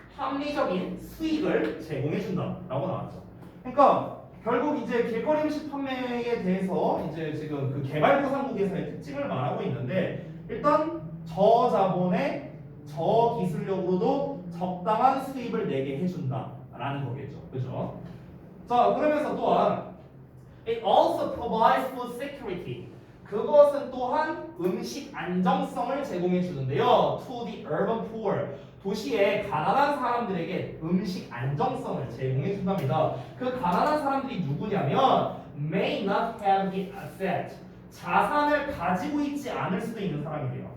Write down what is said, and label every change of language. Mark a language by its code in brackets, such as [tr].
[ko] 합리적인 수익을 제공해 준다라고 나왔죠. 그러니까 결국 이제 길거리 음식 판매에 대해서 이제 지금 그 개발도상국에서의 특징을 말하고 있는데 일단 저자본의 저기술력으로도 적당한 수입을 내게 해준다라는 거겠죠. 그죠? 자, 그러면서 또한 [en] It also provides food security. [ko] 그것은 또한 음식 안정성을 제공해 주는데요. [en] To the urban poor. [ko] 도시의 가난한 사람들에게 음식 안정성을 제공해 준답니다. 그 가난한 사람들이 누구냐면 [en] may not have the asset. [ko] 자산을 가지고 있지 않을 수도 있는 사람이래요.